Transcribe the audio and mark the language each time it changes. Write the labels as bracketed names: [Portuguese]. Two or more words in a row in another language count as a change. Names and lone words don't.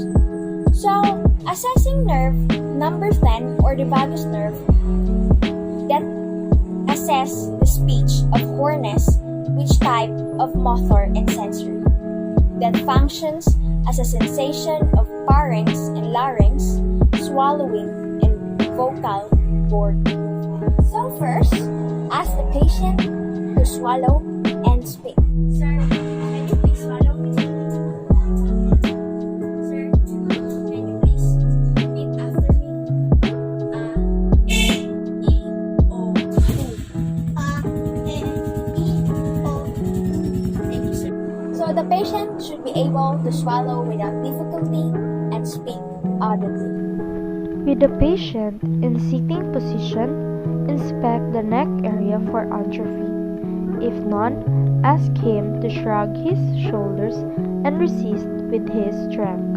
[English] So, assessing nerve number 10 or the vagus nerve that assess the speech of hoarseness, which type of motor and sensory that functions as a sensation of pharynx and larynx, swallowing, and vocal cord. So first, ask the patient to swallow and speak. Sir, can you please swallow? Sir, can you please repeat after me? E-O-U. E-O-U. Thank you, sir. So the patient should be able to swallow without difficulty and speak audibly. With the patient in sitting position, inspect the neck area for atrophy. If none, ask him to shrug his shoulders and resist with his strength.